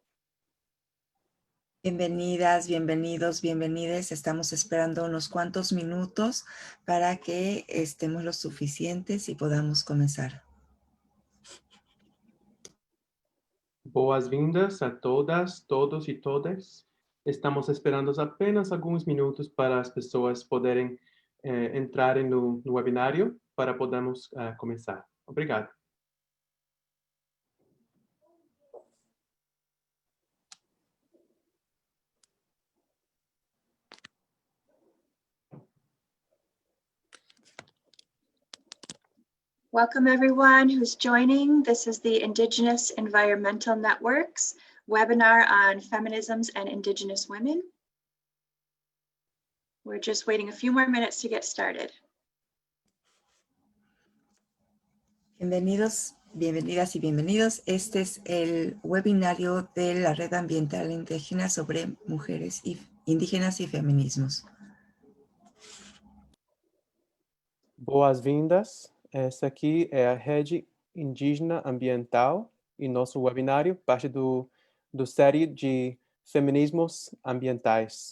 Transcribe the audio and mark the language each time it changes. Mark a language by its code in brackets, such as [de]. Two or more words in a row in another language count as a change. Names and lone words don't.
[es] Bienvenidas, bienvenidos, bienvenides. Estamos esperando unos cuantos minutos para que estemos lo suficientes y podamos comenzar. [pt] Boas-vindas a todas, todos e todas. Estamos esperando apenas alguns minutos para as pessoas poderem entrarem no webinário para podermos começar. Obrigado. [en] Welcome everyone who's joining. This is the Indigenous Environmental Network's webinar on feminisms and Indigenous women. We're just waiting a few more minutes to get started. [es] Bienvenidos, bienvenidas y bienvenidos. Este es el webinario de la Red Ambiental Indígena sobre mujeres indígenas y feminismos. [pt] Boas-vindas. Essa aqui é a Rede Indígena Ambiental e nosso webinário, parte do série de Feminismos Ambientais.